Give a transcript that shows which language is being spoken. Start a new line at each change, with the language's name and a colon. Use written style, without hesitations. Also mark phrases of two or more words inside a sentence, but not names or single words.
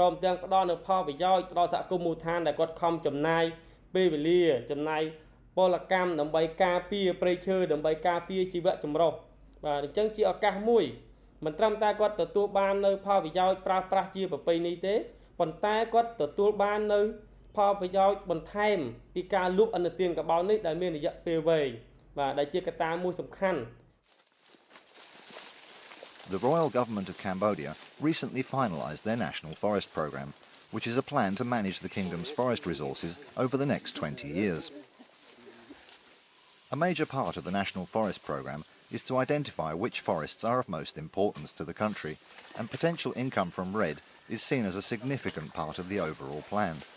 Khmer: មទាំងផ្ដល់នូវផលប្រយោជន៍ដល់សហគមន៍មូលដ្ឋានដែលគាត់ខំចំណាយពេលវេលាចំណាយពលកម្មដើម្បីការពារព្រៃឈើដើម្បីការពារជីវៈចម្រុះអញ្ចឹងជាឱកាសមួយមិនត្រឹមតែគាត់ទទួលបាននៅផលប្រយោជន៍ប្រើប្រាស់ជាប្រពៃណីទេប៉ុន្តែគាត់ទទួលបាននៅផលប្រយោជន៍បន្ថែមពីការលក់ឥណទានកបោននេះដែលមានរយៈពេលវែងដែលជាកត្តាមួយសំខាន់
English: The Royal Government of Cambodia recently finalised their National Forest Programme, which is a plan to manage the kingdom's forest resources over the next 20 years. A major part of the National Forest Programme is to identify which forests are of most importance to the country, and potential income from REDD is seen as a significant part of the overall plan.